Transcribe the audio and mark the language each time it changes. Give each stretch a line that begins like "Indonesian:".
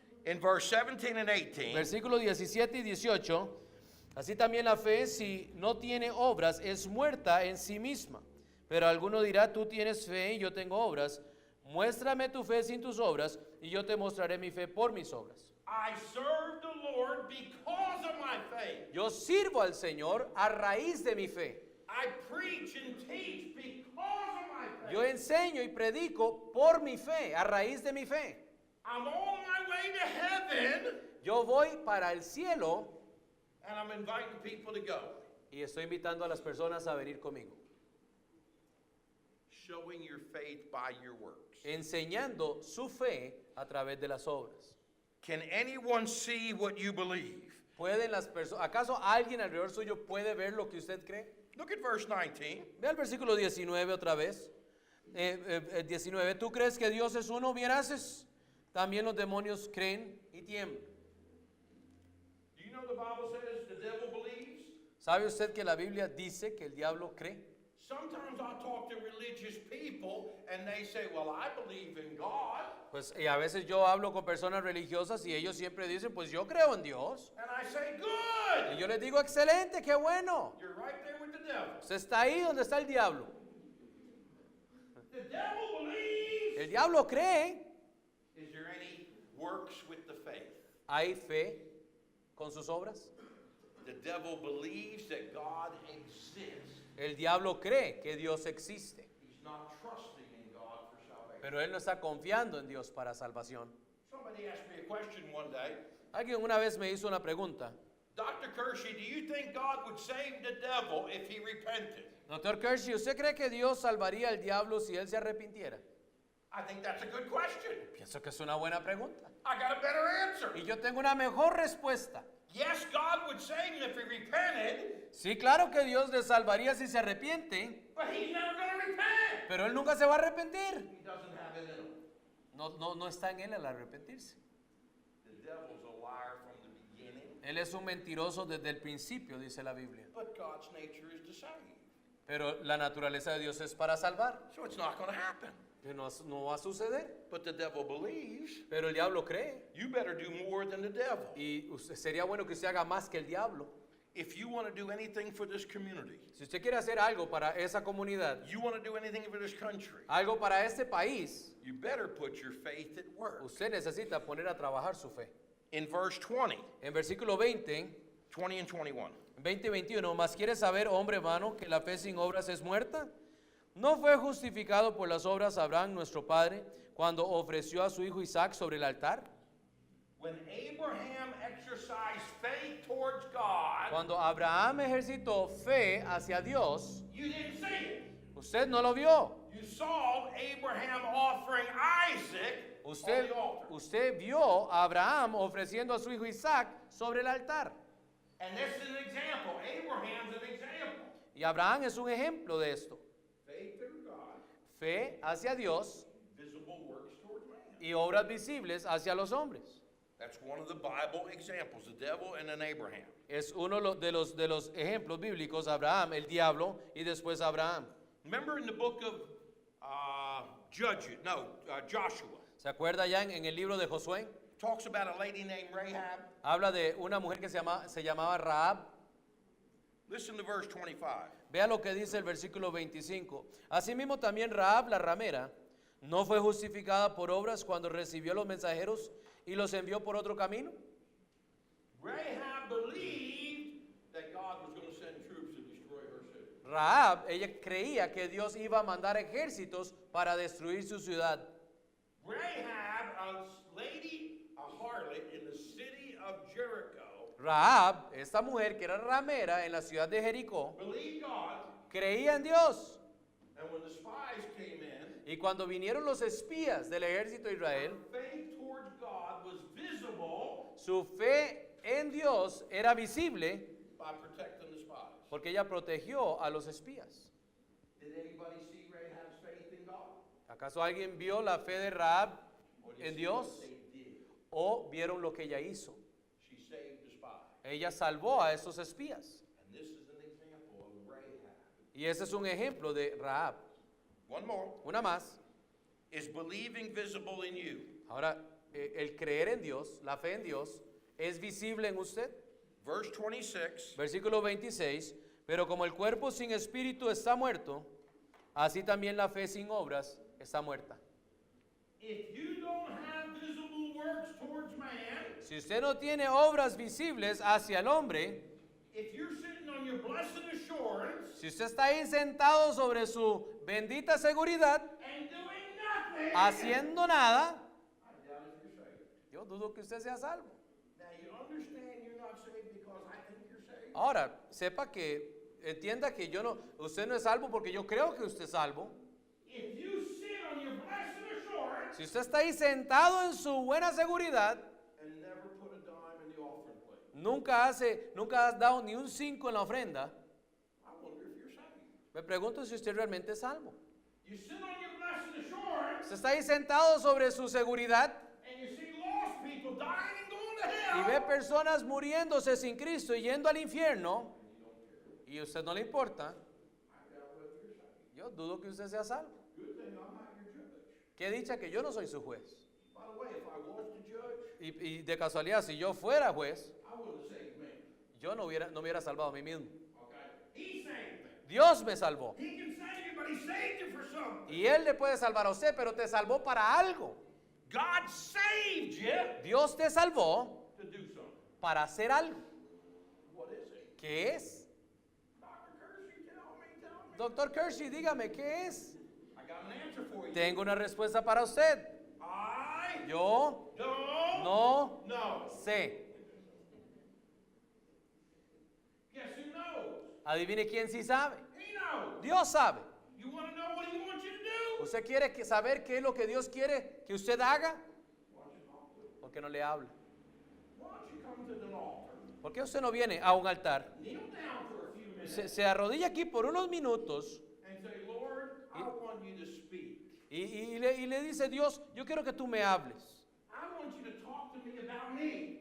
English: In verse 17 and 18,
Spanish: Versículos 17 y 18. Así también la fe, si no tiene obras, es muerta en sí misma. Pero alguno dirá, tú tienes fe y yo tengo obras. Muéstrame tu fe sin tus obras y yo te mostraré mi fe por mis obras.
English: I serve the Lord because of my faith.
Spanish: Yo sirvo al Señor a raíz de mi fe.
English: I preach and teach because of my faith.
Spanish: Yo enseño y predico por mi fe, a raíz de mi fe.
English: I'm on my way to heaven,
Spanish: Yo voy para el cielo
English: and I'm inviting people to go,
Spanish: y estoy invitando a las personas a venir conmigo,
English: showing your faith by your works.
Spanish: enseñando su fe a través de las obras.
English: Can anyone see what you believe?
Spanish: ¿Pueden las personas, acaso alguien alrededor suyo puede ver lo que usted cree?
English: Look at verse 19.
Spanish: Ve al versículo 19 otra vez. 19, ¿tú crees que Dios es uno? Bien haces. También los demonios creen y tiemblan.
English: Do you know the Bible says the devil believes?
Spanish: ¿Sabe usted que la Biblia dice que el diablo cree?
English: Sometimes I talk to religious people and they say, well, I believe in God.
Spanish: Pues y a veces yo hablo con personas religiosas y ellos siempre dicen, pues yo creo en Dios.
English: And I say, good.
Spanish: Y yo les digo, excelente, qué bueno.
English: You're right there with the devil.
Spanish: Usted está ahí donde está el diablo.
English: The devil believes.
Spanish: El diablo cree.
English: Is there any works with the faith?
Spanish: ¿Hay fe con sus obras?
English: The devil believes that God exists.
Spanish: El diablo cree que Dios existe,
English: He's not trusting in God for salvation.
Spanish: pero él no está confiando en Dios para salvación.
English: Somebody asked me a question one day.
Spanish: Alguien una vez me hizo una pregunta.
English: Dr. Kershey, do you think God would save the devil if he repented?
Spanish: Doctor Kershey, ¿usted cree que Dios salvaría al diablo si él se arrepintiera?
English: I think that's a good question.
Spanish: Pienso que es una buena pregunta.
English: I got a better answer.
Spanish: Y yo tengo una mejor respuesta.
English: Yes, God would save him if he repented,
Spanish: Sí, claro que Dios le salvaría si se arrepiente,
English: but he's never going to repent.
Spanish: pero él nunca se va a arrepentir.
English: He doesn't have it in him.
Spanish: No está en él el arrepentirse.
English: The devil's a liar from the beginning,
Spanish: Él es un mentiroso desde el principio, dice la Biblia.
English: but God's nature is to save.
Spanish: Pero la naturaleza de Dios es para salvar.
English: So it's not going to happen.
Spanish: Que no va a suceder.
English: But the devil believes.
Spanish: Pero el diablo cree.
English: You better do more than the devil.
Spanish: Y sería bueno que usted haga más que el diablo.
English: If you want to do anything for this community,
Spanish: Si usted quiere hacer algo para esa comunidad,
English: you want to do anything for this country,
Spanish: algo para este país,
English: you better put your faith at work.
Spanish: usted necesita poner a trabajar su fe.
English: In verse 20,
Spanish: En versículo 20,
English: 20 and 21.
Spanish: 20 y 21, ¿más quieres saber, hombre vano, que la fe sin obras es muerta? ¿No fue justificado por las obras Abraham, nuestro padre, cuando ofreció a su hijo Isaac sobre el altar?
English: When Abraham exercised faith towards God,
Spanish: Cuando Abraham ejercitó fe hacia Dios,
English: you didn't see it.
Spanish: usted no lo vio.
English: You saw Abraham offering Isaac on the altar.
Spanish: Usted vio a Abraham ofreciendo a su hijo Isaac sobre el altar.
English: And this is an example. Abraham's an example.
Spanish: Y Abraham es un ejemplo de esto.
English: Faith in God.
Spanish: fe hacia Dios
English: visible works toward man.
Spanish: y obras visibles hacia los hombres.
English: That's one of the Bible examples, the devil and then Abraham.
Spanish: Es uno de los ejemplos bíblicos, Abraham, el diablo, y después Abraham.
English: Remember in the book of Joshua,
Spanish: ¿Se acuerda ya en el libro de Josué?
English: talks about a lady named Rahab.
Spanish: Habla de una mujer que se llamaba Rahab.
English: Listen to verse 25.
Spanish: Vea lo que dice el versículo 25. Asimismo también Rahab la ramera no fue justificada por obras cuando recibió los mensajeros y los envió por otro camino.
English: Rahab believed that God was going to send troops to destroy her city.
Spanish: Rahab, ella creía que Dios iba a mandar ejércitos para destruir su ciudad.
English: Rahab, a lady, a harlot in the city of Jericho,
Spanish: Rahab, esta mujer que era ramera en la ciudad de Jericó,
English: believed God,
Spanish: creía en Dios.
English: and when the spies came in,
Spanish: Y cuando vinieron los espías del ejército de Israel,
English: faith towards God was visible
Spanish: su fe en Dios era visible
English: by protecting the spies.
Spanish: porque ella protegió a los espías.
English: Did anybody see Rahab's faith in God?
Spanish: ¿Acaso alguien vio la fe de Rahab
English: Or did
Spanish: en
English: you see
Spanish: Dios?
English: what they did?
Spanish: ¿O vieron lo que ella hizo?
English: She saved the spies.
Spanish: Ella salvó a esos espías.
English: And this is an example of Rahab.
Spanish: Y ese es un ejemplo de Rahab.
English: One more.
Spanish: Una más.
English: Is believing visible in you?
Spanish: Ahora, el creer en Dios, la fe en Dios, ¿es visible en usted?
English: Verse 26.
Spanish: Versículo 26. Pero como el cuerpo sin espíritu está muerto, así también la fe sin obras está muerta.
English: If you don't have visible works towards man,
Spanish: Si usted no tiene obras visibles hacia el hombre,
English: if you're sitting on your blessed assurance
Spanish: si usted está ahí sentado sobre su bendita seguridad,
English: and doing nothing,
Spanish: haciendo nada,
English: I doubt if you're saved.
Spanish: yo dudo que usted sea salvo.
English: Now you understand you're not saved because I think you're saved.
Spanish: Ahora, sepa que, entienda que usted no es salvo porque yo creo que usted es salvo.
English: If you sit on your blessed assurance
Spanish: Si usted está ahí sentado en su buena seguridad,
English: and never put a dime in the offering plate,
Spanish: nunca has dado ni un 5 en la ofrenda,
English: I wonder if you're saved.
Spanish: me pregunto si usted realmente es salvo.
English: You sit on your blessed assurance
Spanish: Usted está ahí sentado sobre su seguridad
English: and you see lost people dying and going to
Spanish: y
English: hell.
Spanish: ve personas muriéndose sin Cristo y yendo al infierno, y a usted no le importa,
English: I doubt whether you're saved.
Spanish: yo dudo que usted sea salvo.
English: Good thing I'm not your judge.
Spanish: Qué dicha que yo no soy su juez.
English: By the way, if I was the judge,
Spanish: Y de casualidad, si yo fuera juez,
English: I would have saved me.
Spanish: yo no me hubiera salvado a mí mismo.
English: Okay? He saved me.
Spanish: Dios me salvó.
English: He can save you, but he saved you for something.
Spanish: Y Él le puede salvar a usted, pero te salvó para algo.
English: God saved you
Spanish: Dios te salvó
English: to do something.
Spanish: para hacer algo.
English: What is it?
Spanish: ¿Qué es?
English: Dr. Kersey, tell me.
Spanish: Doctor Kersey, dígame, ¿qué es?
English: I got an answer for you.
Spanish: Tengo una respuesta para usted.
English: I
Spanish: Yo
English: don't
Spanish: no
English: know.
Spanish: sé.
English: Guess who knows?
Spanish: Adivine quién sí sabe.
English: He knows.
Spanish: Dios sabe.
English: You want to know what he wants you to do?
Spanish: ¿Usted quiere saber qué es lo que Dios quiere que usted haga?
English: Why don't you talk to him?
Spanish: ¿Por qué no le habla?
English: Why don't you come to the altar?
Spanish: ¿Por qué usted no viene a un altar?
English: Kneel down for a few minutes
Spanish: Se arrodilla aquí por unos minutos
English: and say, Lord, I want you to speak.
Spanish: y le dice, Dios, yo quiero que tú me hables.
English: I want you to talk to me about me.